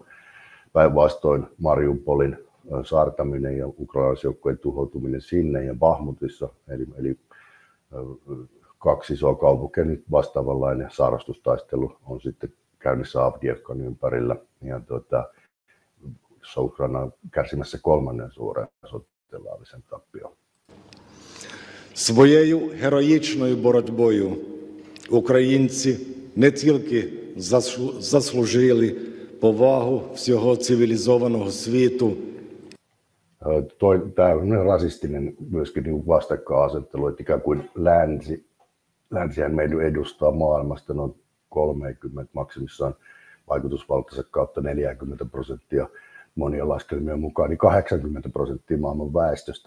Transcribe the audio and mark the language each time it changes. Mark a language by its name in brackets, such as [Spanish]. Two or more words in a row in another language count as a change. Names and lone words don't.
[Finnish] Päinvastoin Mariupolin saartaminen ja ukrainaisjoukkojen tuhoutuminen sinne ja Bahmutissa, eli 2 isoa kaupunkia, nyt vastaavanlainen saarastustaistelu on sitten käynnissä Avdiivkan ympärillä. Ja jossa Ukraina on kärsimässä 3. suuren sotilaallisen tappion. [Ukrainian] Своєю героїчною боротьбою українці не тільки заслужили повагу всього цивілізованого світу. [Finnish] Tämä on rasistinen myöskin niin vastakkainasettelu, että ikään kuin länsihän meidän edustaa maailmasta noin 30, maksimissaan vaikutusvaltansa kautta 40%, monien laskelmien mukaan niin 80% maailman väestöstä.